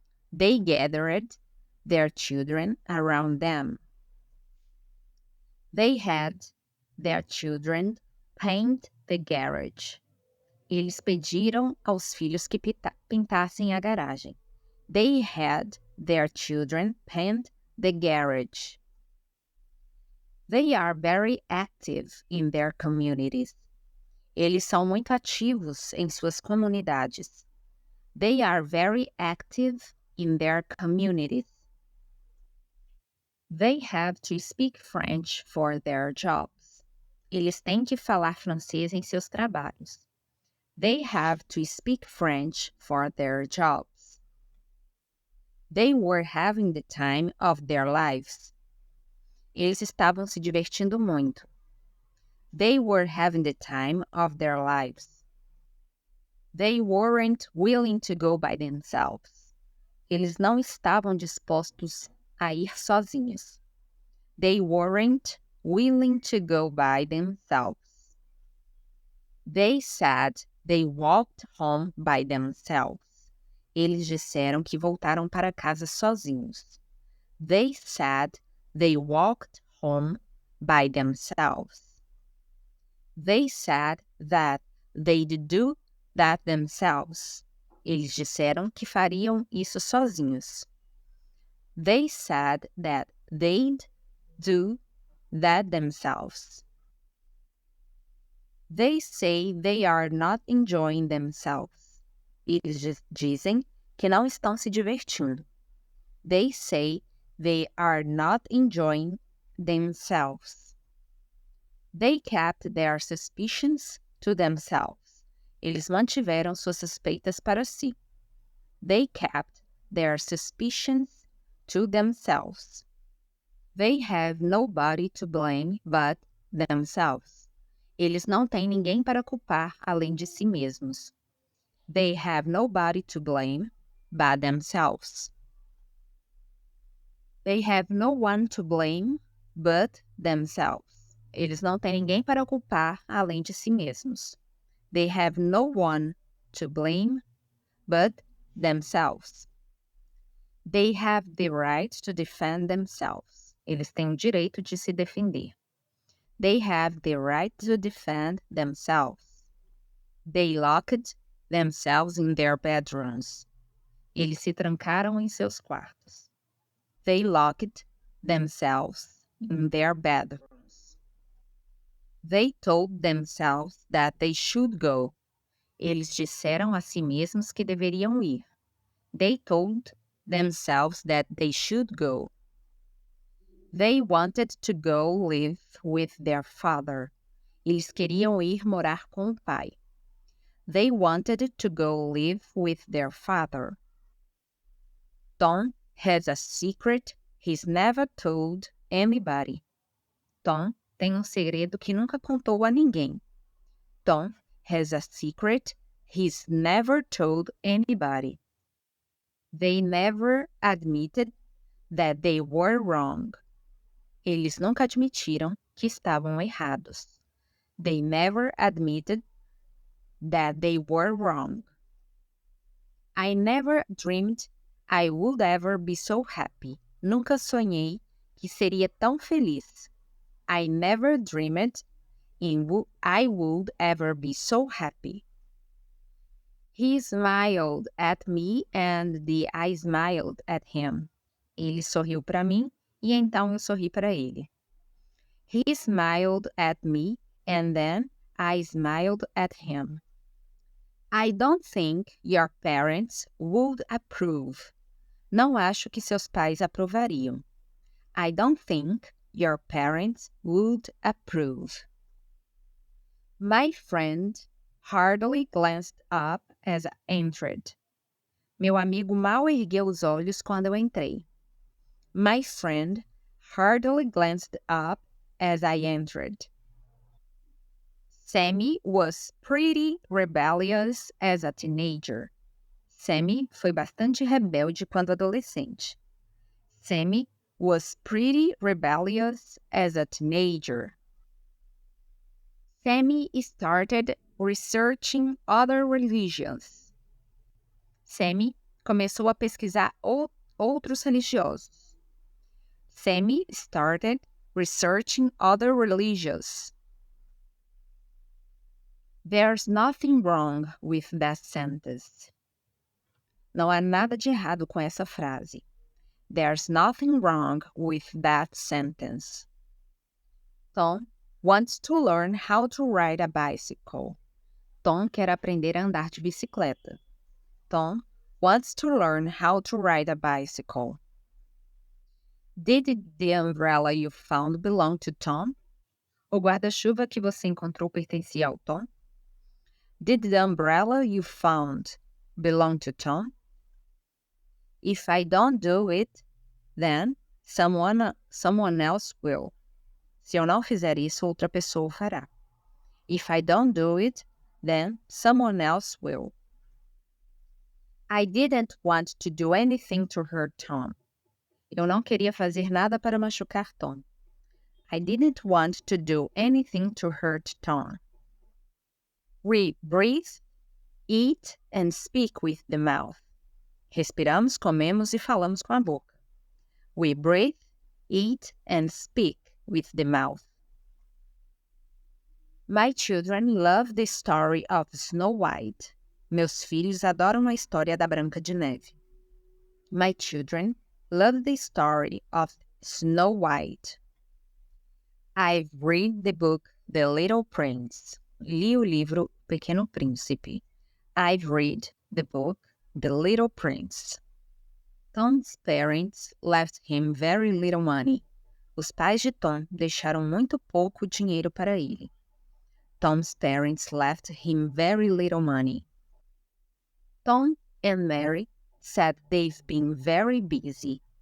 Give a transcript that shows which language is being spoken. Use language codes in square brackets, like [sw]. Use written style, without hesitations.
[en] They gathered their children around them. They had their children paint the garage. [pt] Eles pediram aos filhos que pintassem a garagem. [en] They had their children paint the garage. They are very active in their communities. [pt] Eles são muito ativos em suas comunidades. [en] They are very active in their communities. They have to speak French for their jobs. [pt] Eles têm que falar francês em seus trabalhos. [en] They have to speak French for their jobs. They were having the time of their lives. [pt] Eles estavam se divertindo muito. [en] They were having the time of their lives. They weren't willing to go by themselves. [pt] Eles não estavam dispostos a ir sozinhos. [en] They weren't willing to go by themselves. They said they walked home by themselves. [pt] Eles disseram que voltaram para casa sozinhos. [en] They said they walked home by themselves. They said that they'd do that themselves. [pt] Eles disseram que fariam isso sozinhos. [en] They said that they'd do that themselves. They say they are not enjoying themselves. [pt] Eles dizem que não estão se divertindo. [en] They say they are not enjoying themselves. They kept their suspicions to themselves. [pt] Eles mantiveram suas suspeitas para si. [en] They kept their suspicions to themselves. They have nobody to blame but themselves. [pt] Eles não têm ninguém para culpar além de si mesmos. [en] They have nobody to blame but themselves. They have no one to blame but themselves. [pt] Eles não têm ninguém para culpar além de si mesmos. [en] They have no one to blame but themselves. They have the right to defend themselves. [pt] Eles têm o direito de se defender. [en] They have the right to defend themselves. They locked themselves in their bedrooms. [pt] Eles se trancaram em seus quartos. [en] They locked themselves in their bedrooms. They told themselves that they should go. [pt] Eles disseram a si mesmos que deveriam ir. [en] They told themselves that they should go. They wanted to go live with their father. [pt] Eles queriam ir morar com o pai. [en] They wanted to go live with their father. Tom has a secret he's never told anybody. [pt] Tom tem segredo que nunca contou a ninguém. [en] Tom has a secret he's never told anybody. They never admitted that they were wrong. [pt] Eles nunca admitiram que estavam errados. [en] They never admitted that they were wrong. I never dreamed I would ever be so happy. [pt] Nunca sonhei que seria tão feliz. [en] I never dreamed I would ever be so happy. He smiled at me and I smiled at him. [pt] Ele sorriu para mim e então eu sorri para ele. [en] He smiled at me and then I smiled at him. I don't think your parents would approve. [pt] Não acho que seus pais aprovariam. [en] I don't think your parents would approve. My friend hardly glanced up as I entered. [pt] Meu amigo mal ergueu os olhos quando eu entrei. [en] My friend hardly glanced up as I entered. Sammy was pretty rebellious as a teenager. [pt] Sammy foi bastante rebelde quando adolescente. [en] Sammy was pretty rebellious as a teenager. Sammy started researching other religions. [pt] Sammy começou a pesquisar outros religiosos. [en] Sammy started researching other religions. There's nothing wrong with that sentence. [pt] Não há nada de errado com essa frase. [en] There's nothing wrong with that sentence. Tom wants to learn how to ride a bicycle. [pt] Tom quer aprender a andar de bicicleta. [en] Tom wants to learn how to ride a bicycle. Did the umbrella you found belong to Tom? [pt] O guarda-chuva que você encontrou pertencia ao Tom? [en] Did the umbrella you found belong to Tom? If I don't do it, then someone else will. [pt] Se eu não fizer isso, outra pessoa o fará. [en] If I don't do it, then someone else will. I didn't want to do anything to hurt Tom. [pt] Eu não queria fazer nada para machucar Tom. [en] I didn't want to do anything to hurt Tom. We breathe, eat, and speak with the mouth. [pt] Respiramos, comemos e falamos com a boca. [en] We breathe, eat, and speak with the mouth. My children love the story of Snow White. [pt] Meus filhos adoram a história da Branca de Neve. [en] My children love the story of Snow White. I've read the book The Little Prince. [pt] Li o livro Pequeno Príncipe. [en] I've read the book The Little Prince. Tom's parents left him very little money. [pt] Os pais de Tom deixaram muito pouco dinheiro para ele. [en] Tom's parents left him very little money. Tom and Mary said they've been very busy.